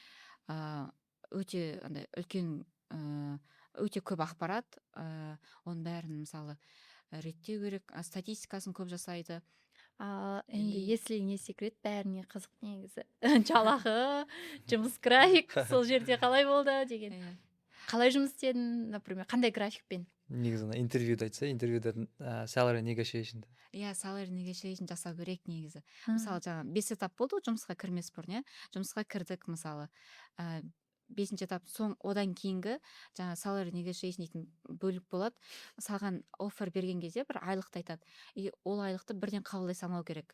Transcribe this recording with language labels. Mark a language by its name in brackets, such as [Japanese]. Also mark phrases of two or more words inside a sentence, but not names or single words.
[Kazakh] Өте үлкен, өте көп ақпарат, оның бәрін, мысалы, реттеу керек, статистикасын көп жасайды. Енді, [Russian] если не секрет, [Kazakh] бәріне қызық негізі. Жалақы, жұмыс график, сол жерде қалай болды деген. Қалай жұмыс істедің, например, қандай графикпен? Негізі интервьюді айтса, интервьюда [English] salary negotiation. Salary negotiation [Kazakh] жасау керек негізі. Мысалы, жаңа 5 этап болды жұмысқа кірмес бұрын, иә? Жұмысқа кірдік, мысалы, 5-ші этап, одан кейінгі жаңа [English] salary negotiation [Kazakh] дейтін бөлік болады. Саған оффер берген кезде бір айлықты айтады. И ол айлықты бірден қабылдай салмау керек.